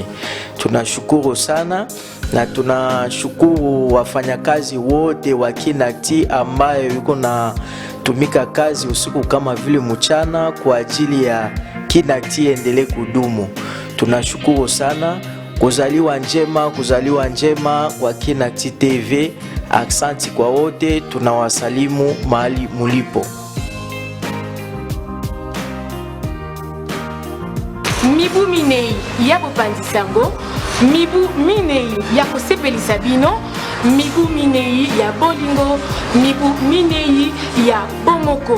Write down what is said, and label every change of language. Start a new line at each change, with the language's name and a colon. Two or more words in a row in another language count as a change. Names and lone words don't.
Swahili: Tunashukuru sana na tunashukuru wafanyakazi wote wa Kin Actu ambayo yuko na tumika kazi usiku kama vile mchana kwa ajili ya Kin Actu endelee kudumu. Tunashukuru sana. Kuzaliwa njema kwa Kin Actu TV. Aksanti kwa wote, tunawasalimu mahali mulipo.
Lingala: Mibu minei ya bopandisango, mibu minei ya kosepelisa bino, mibu minei ya bolingo, mibu minei ya bomoko.